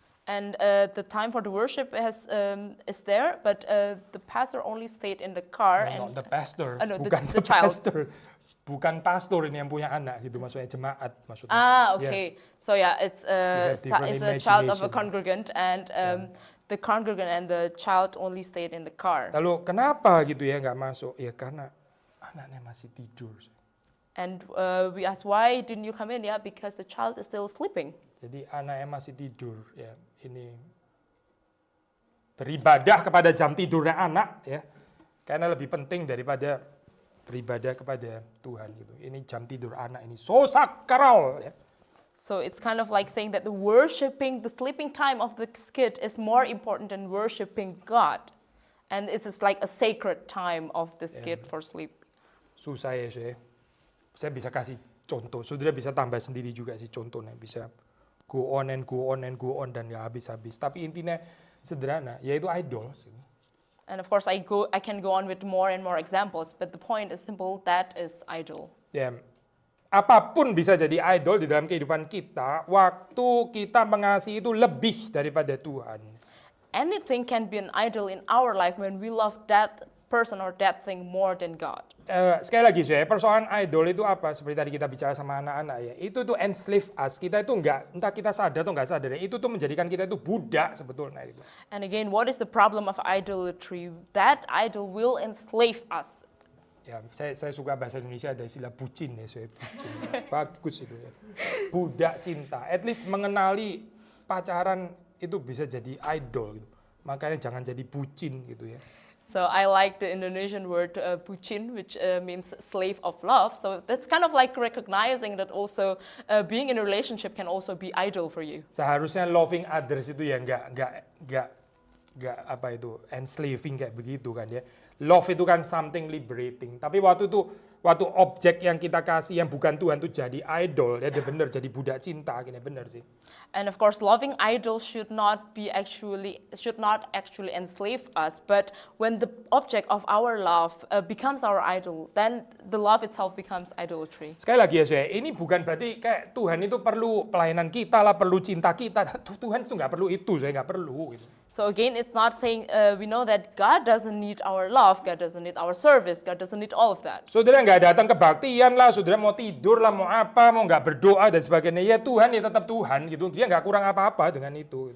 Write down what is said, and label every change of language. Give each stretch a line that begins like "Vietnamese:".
English: And the time for the worship is there, but the pastor only stayed in the car. Not the pastor, no,
Indonesian: bukan
English: the child.
Indonesian: pastor, bukan pastor ini yang punya anak gitu, maksudnya jemaat maksudnya.
English: Okay. So yeah, it's different a child of a imagination. congregant, and the congregant and the child only stayed in the car.
Indonesian: Lalu kenapa gitu ya nggak masuk? Ya karena anaknya masih tidur.
English: And we asked, why didn't you come in? Yeah, because the child is still sleeping.
Indonesian: Jadi anaknya masih tidur ya. Ini beribadah kepada jam tidurnya anak ya. Karena lebih penting daripada beribadah kepada Tuhan gitu. Ini jam tidur anak ini so sakral ya.
English: So it's kind of like saying that the sleeping time of the kid is more important than worshiping God. And it's just like a sacred time of this kid for sleep.
Indonesian: Susah ya saya bisa kasih contoh. Saudara bisa tambah sendiri juga sih contohnya. Bisa
English: go on
Indonesian: dan ya habis-habis. Tapi intinya sederhana, yaitu idol.
English: And of course I can go on with more and more examples, but the point is simple, that is idol.
Indonesian: Ya, apapun bisa jadi idol di dalam kehidupan kita, waktu kita mengasihi itu lebih daripada Tuhan.
English: Anything can be an idol in our life when we love that person or that thing more than God.
Indonesian: Sekali lagi saya, persoalan idol itu apa? Seperti tadi kita bicara sama anak-anak ya, itu tuh
English: enslave us.
Indonesian: Kita itu entah kita sadar atau nggak sadar, itu tuh menjadikan kita itu budak sebetulnya. Gitu.
English: And again, what is the problem of idolatry? That idol will enslave us.
Indonesian: Ya, saya suka bahasa Indonesia ada istilah bucin ya, saya bucin. Bagus itu ya. Budak cinta.
English: At least
Indonesian: mengenali pacaran itu bisa jadi idol gitu. Makanya jangan jadi bucin gitu ya.
English: So I like the Indonesian word bucin, which means slave of love. So that's kind of like recognizing that also being in a relationship can also be idol for you.
Indonesian: Seharusnya
English: loving others
Indonesian: itu ya nggak apa itu
English: enslaving
Indonesian: kayak begitu kan ya. Love itu kan
English: something liberating.
Indonesian: Tapi waktu objek yang kita kasih yang bukan Tuhan itu jadi idol, ya benar jadi budak cinta, akhirnya benar sih.
English: And of course, loving idols should not actually enslave us. But when the object of our love becomes our idol, then the love itself becomes idolatry.
Indonesian: Sekali lagi ya saya, ini bukan berarti kayak Tuhan itu perlu pelayanan kita lah, perlu cinta kita. Tuhan itu nggak perlu itu, saya nggak perlu. Gitu.
English: So again, it's not saying we know that God doesn't need our love, God doesn't need our service, God doesn't need all of that.
Indonesian: Saudara nggak datang kebaktian lah, saudara mau tidur lah, mau apa, mau nggak berdoa dan sebagainya. Ya Tuhan ya tetap Tuhan gitu. Dia nggak kurang apa-apa dengan itu.